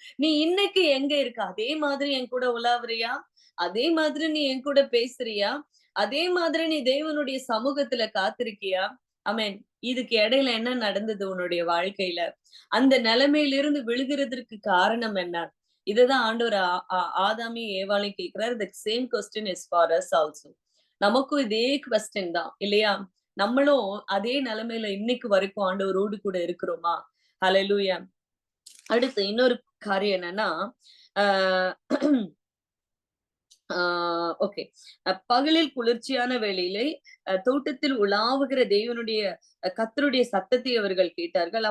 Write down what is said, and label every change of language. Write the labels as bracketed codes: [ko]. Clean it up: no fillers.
[ta] நீ இன்னைக்கு எங்க இருக்க? அதே மாதிரி என் கூட உலாவுறியா? அதே மாதிரி நீ என் கூட பேசுறியா? அதே மாதிரி நீ தேவனுடைய சமூகத்துல காத்திருக்கியா? ஆமென். இதுக்கு இடையில என்ன நடந்தது உன்னுடைய வாழ்க்கையில? அந்த நிலைமையிலிருந்து விழுகிறதற்கு காரணம் என்ன? இதுதான் ஆண்டவர் ஆதாமையும் ஏவாளையும் கேட்கிறார். [en] the same question is for us also. [ta] நமக்கும் இதே கொஸ்டின் தான் இல்லையா? நம்மளும் அதே நிலைமையில இன்னைக்கு வரைக்கும் ஆண்டவரோடு கூட இருக்கிறோமா? ஹalleluya. அடுத்து இன்னொரு காரியம் என்னன்னா, ஆஹ் ஓகே. பகலில் குளிர்ச்சியான வேளையிலே தோட்டத்தில் உலாவுகிற தேவனுடைய கர்த்தருடைய சத்தத்தை அவர்கள் கேட்டார்கள்.